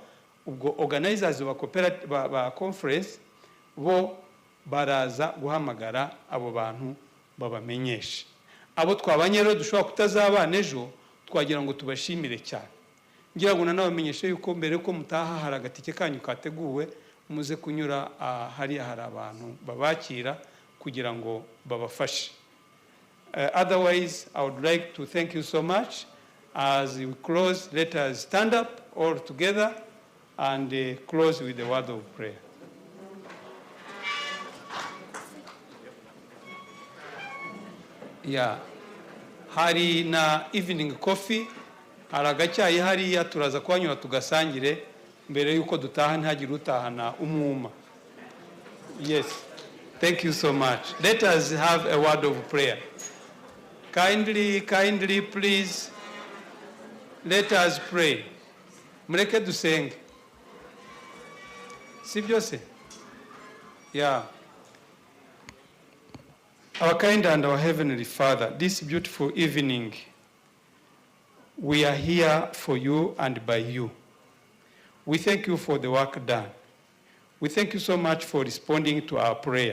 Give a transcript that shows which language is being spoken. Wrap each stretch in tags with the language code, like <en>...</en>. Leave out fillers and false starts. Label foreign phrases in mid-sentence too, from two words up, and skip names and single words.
<rw>Ubwo organizers ba conference bo baraza guhamagara abo bantu babamenyesha. Abo twabanye rero dushobora kutazabana ejo, twagira ngo tubashimire cyane. ngira ngo nanabamenyeshe yuko mbere ko mutaha hari agatike kanyu kateguwe muze kunyura hariya hari abantu babakira kugira ngo babafashe.</rw> <en>Otherwise, I would like to thank you so much. As we close, let us stand up all together and close with the word of prayer. Yeah.</en> <rw>Hari na</rw> <en>evening coffee,</en> <rw>hari agacyayi hariya turaza kuhanyura tugasangire mbere yuko dutaha ntihagire utahana umwuma.</rw> <en>Yes. Thank you so much. Let us have a word of prayer. Kindly, please, let us pray.</en> <rw>Mureke dusenge. Si byose?</rw> <en>Yeah. Our kind and our heavenly Father, this beautiful evening, we are here for you and by you. We thank you for the work done. We thank you so much for responding to our prayer.</en>